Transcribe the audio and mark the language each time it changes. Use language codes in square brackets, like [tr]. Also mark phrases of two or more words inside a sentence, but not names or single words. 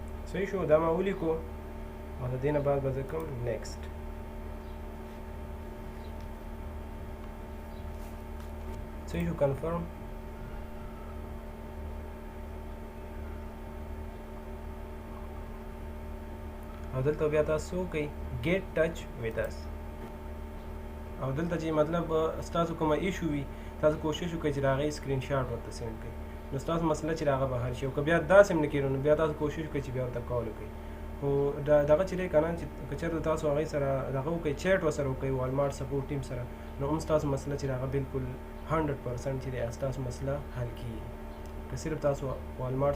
[ps] صحیح شو دا ما ولیکو او د دې نه بعد به زه کوم نیکسټ صحیح شو کنفرم او دلته بیا تاسو کوئ [en] get touch with us [ps] او دلته چې مطلب ستاسو کومه ایشو وي تاسو کوشش وکړئ چې د هغې [en] screen shot [ps] ورته سینډ کړئ نو ستاسو مسله چې د هغه به حل شي او که بیا داسې هم نه کېږي نو بیا تاسو کوشش وکړئ چې بیا ورته کال وکړئ خو دغه چې دی که نه چې که چېرته تاسو هغې سره دغه وکړئ چیټ ورسره وکړئ والمارټ [en] support team [ps] سره نو هم ستاسو مسله چې د هغه بالکل 100% چې دی ستاسو مسله حل کېږي که صرف تاسو والمارټ